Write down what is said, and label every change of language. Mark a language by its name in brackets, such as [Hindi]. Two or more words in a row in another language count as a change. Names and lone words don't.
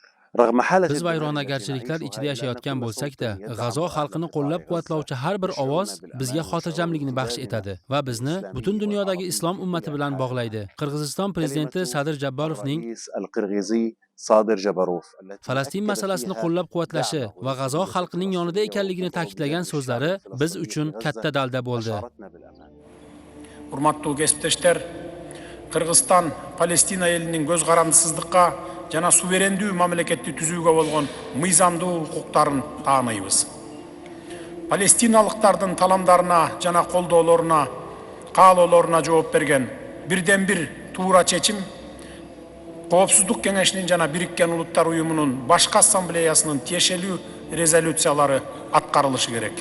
[Arabic] رغم حالة [Uzbek] Biz [Arabic] الدمار التي [Uzbek] vayronagarchiliklar [Arabic] نعيشها [Uzbek] ichida [Arabic] إلا [Uzbek] yashayotgan [Arabic] أن كل [Uzbek] bo'lsak-da, [Arabic] مستوطن يدعم [Uzbek] G'azo xalqini [Arabic] وأهل [Uzbek] qo'llab-quvvatlovchi [Arabic] قطاع [Uzbek] har bir [Arabic] غزة [Uzbek] ovoz [Arabic] يشعرون [Uzbek] bizga [Arabic] بالأمان والشعور [Uzbek] xotirjamlikni baxsh [Arabic] بالامتنان [Uzbek] etadi va bizni butun [Arabic] الإسلامي [Uzbek] dunyodagi [Arabic] والعربي [Uzbek] islom [Arabic] في [Uzbek] ummati [Arabic] كل [Uzbek] bilan [Arabic] أنحاء [Uzbek] bog'laydi. [Arabic] العالم. [Uzbek] Qirg'iziston prezidenti [Arabic] كلمة [Uzbek] Sadir Jabbarovning [Arabic] الرئيس القرغيزي صادر جبروف التي [Uzbek] Falastin [Arabic] أكد [Uzbek] masalasini [Arabic] فيها [Uzbek] qo'llab-quvvatlashi [Arabic] دعمه [Uzbek] va G'azo [Arabic] للقضية [Uzbek] xalqining yonida [Arabic] الفلسطينية [Uzbek] ekanligini [Arabic] ووقوفه [Uzbek] ta'kidlagan [Arabic] بجانب الشعب [Uzbek] so'zlari biz [Arabic] الفلسطيني [Uzbek] uchun [Arabic] في غزة [Uzbek] katta dalda bo'ldi. [Arabic] أشعرتنا بالأمان. [Kyrgyz] Урматтуу кесиптештер, Кыргызстан Палестина элинин көз карандысыздыкка жана суверендүү мамлекетти түзүүгө болгон мыйзамдуу укуктарын таанайбыз. Палестиналыктардын таламдарына жана колдоолоруна, каалоолоруна жооп берген бирден бир туура чечим Коопсуздук кеңешинин жана Бириккен Улуттар уюмунун башкы ассамблеясынын тиешелүү резолюциялары аткарылышы керек.